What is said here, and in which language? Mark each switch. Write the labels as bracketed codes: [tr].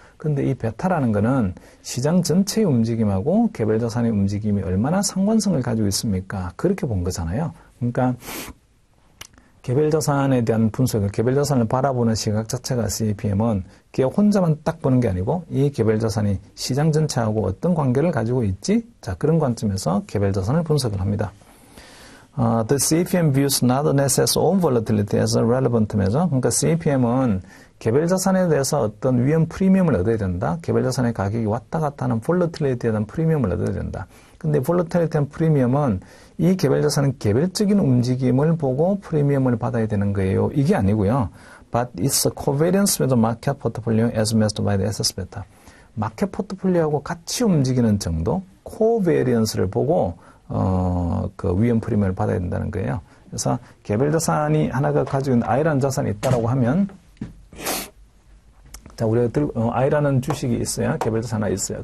[ko] 근데 이 베타라는 거는 시장 전체의 움직임하고 개별 자산의 움직임이 얼마나 상관성을 가지고 있습니까? 그렇게 본 거잖아요. 그러니까 개별 자산에 대한 분석, 개별 자산을 바라보는 시각 자체가 CPM은 걔 혼자만 딱 보는 게 아니고 이 개별 자산이 시장 전체하고 어떤 관계를 가지고 있지? 자, 그런 관점에서 개별 자산을 분석을 합니다. [en] The CPM views not an asset's own volatility as a relevant measure. [ko] 그러니까 CPM은 개별 자산에 대해서 어떤 위험 프리미엄을 얻어야 된다. 개별 자산의 가격이 왔다 갔다 하는 볼러틸리티에 대한 프리미엄을 얻어야 된다. 근데 볼러틸리티한 프리미엄은 이 개별 자산은 개별적인 움직임을 보고 프리미엄을 받아야 되는 거예요. 이게 아니고요. [en] But it's a covariance with the market portfolio as measured by the assets beta. [ko] 마켓 포트폴리오하고 같이 움직이는 정도, 코베리언스를 보고 그 위험 프리미엄을 받아야 된다는 거예요. 그래서 개별 자산이 하나가 가지고 있는 I라는 자산이 있다라고 하면, 자, 우리가 I라는 주식이 있어요. 개별 자산 하나 있어요.